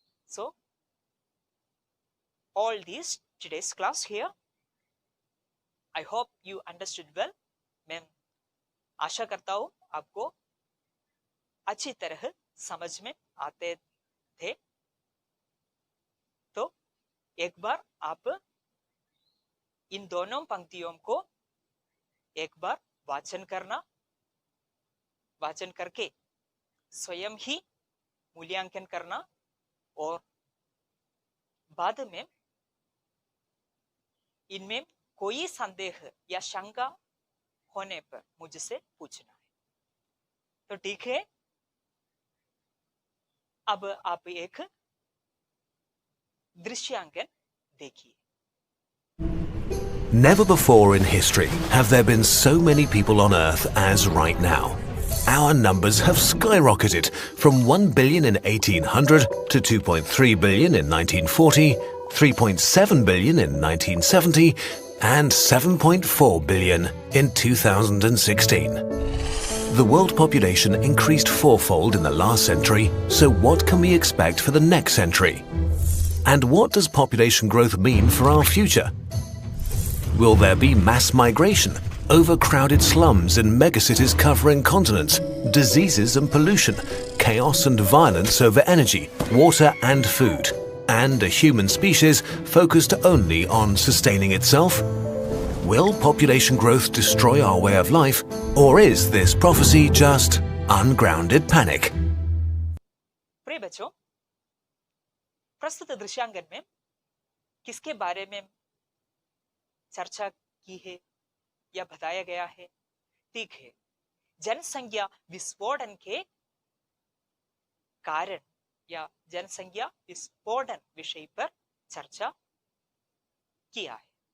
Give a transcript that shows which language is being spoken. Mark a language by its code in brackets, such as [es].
[en] So all these today's class here, I hope you understood well. [hi] मैं आशा करता हूँ आपको अच्छी तरह समझ में आते थे. तो एक बार आप इन दोनों पंक्तियों को एक बार वाचन करना, वाचन करके स्वयं ही मूल्यांकन करना और बाद में इनमें कोई संदेह या शंका होने पर मुझसे पूछना है. तो ठीक है, अब आप एक दृश्यांकन देखिए. [en] Never before in history have there been so many people on Earth as right now. Our numbers have skyrocketed from 1 billion in 1800 to 2.3 billion in 1940, 3.7 billion in 1970, and 7.4 billion in 2016. The world population increased fourfold in the last century, so what can we expect for the next century? And what does population growth mean for our future? Will there be mass migration, overcrowded slums in megacities covering continents, diseases and pollution, chaos and violence over energy, water and food, and a human species focused only on sustaining itself? Will population growth destroy our way of life, or is this prophecy just ungrounded panic? [hi] प्रिय बच्चों, प्रस्तुत दृश्यांकन में किसके बारे में चर्चा की है या बताया गया है? ठीक है, जनसंख्या विस्फोटन के कारण या जनसंख्या विस्फोटन विषय पर चर्चा किया है।